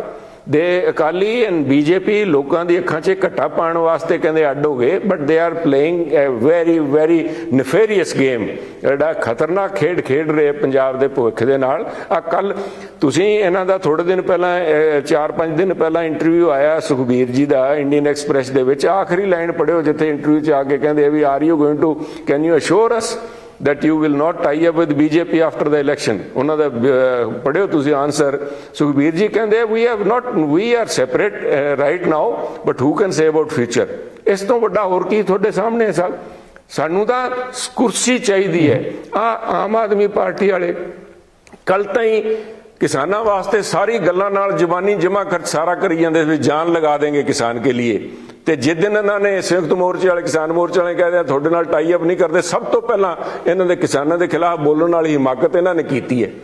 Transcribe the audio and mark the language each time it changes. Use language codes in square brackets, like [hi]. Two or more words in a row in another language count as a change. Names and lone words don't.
[pa] ਦੇ ਅਕਾਲੀ ਐਂਡ ਬੀਜੇਪੀ ਲੋਕਾਂ ਦੀ ਅੱਖਾਂ 'ਚ ਘੱਟਾ ਪਾਉਣ ਵਾਸਤੇ ਕਹਿੰਦੇ ਅੱਡ ਹੋ ਗਏ, [en] But they are playing a very very nefarious game, [pa] ਜਿਹੜਾ ਖਤਰਨਾਕ ਖੇਡ ਖੇਡ ਰਹੇ ਪੰਜਾਬ ਦੇ ਭਵਿੱਖ ਦੇ ਨਾਲ। ਆ ਕੱਲ ਤੁਸੀਂ ਇਹਨਾਂ ਦਾ ਥੋੜੇ ਦਿਨ ਪਹਿਲਾਂ 4-5 ਦਿਨ ਪਹਿਲਾਂ ਇੰਟਰਵਿਊ ਆਇਆ ਸੁਖਬੀਰ ਜੀ ਦਾ ਇੰਡੀਅਨ ਐਕਸਪ੍ਰੈਸ ਦੇ ਵਿੱਚ, ਆਖਰੀ ਲਾਈਨ ਪੜ੍ਹਿਓ ਜਿੱਥੇ ਇੰਟਰਵਿਊ 'ਚ ਆ ਕੇ ਕਹਿੰਦੇ ਵੀ [en] are you going to, can you assure us that you will not tie up with BJP after the election? [pa] ਉਹਨਾਂ ਦਾ ਪੜ੍ਹਿਓ ਤੁਸੀਂ ਆਨਸਰ। ਸੁਖਬੀਰ ਜੀ ਕਹਿੰਦੇ [en] we are separate right now, but who can say about future? [pa] ਇਸ ਤੋਂ ਵੱਡਾ ਹੋਰ ਕੀ ਤੁਹਾਡੇ ਸਾਹਮਣੇ ਸਭ? ਸਾਨੂੰ ਤਾਂ ਕੁਰਸੀ ਚਾਹੀਦੀ ਹੈ। ਆਮ ਆਦਮੀ ਪਾਰਟੀ ਵਾਲੇ ਕੱਲ ਤਾਈਂ ਕਿਸਾਨਾਂ ਵਾਸਤੇ ਸਾਰੀ ਗੱਲਾਂ ਨਾਲ ਜ਼ਬਾਨੀ ਜਮਾ ਖਰਚ ਸਾਰਾ ਕਰੀ ਜਾਂਦੇ ਵੀ [hi] जान लगा देंगे किसान के लिए, [pa] ਤੇ ਜਿਸ ਦਿਨ ਇਹਨਾਂ ਨੇ ਸੰਯੁਕਤ ਮੋਰਚੇ ਵਾਲੇ, ਕਿਸਾਨ ਮੋਰਚੇ ਵਾਲੇ ਕਹਿੰਦੇ ਤੁਹਾਡੇ ਨਾਲ [en] tie up [pa] ਨਹੀਂ ਕਰਦੇ, ਸਭ ਤੋਂ ਪਹਿਲਾਂ ਇਹਨਾਂ ਦੇ ਕਿਸਾਨਾਂ ਦੇ ਖਿਲਾਫ ਬੋਲਣ ਵਾਲੀ ਹਿਮਾਕਤ ਇਹਨਾਂ ਨੇ ਕੀਤੀ ਹੈ।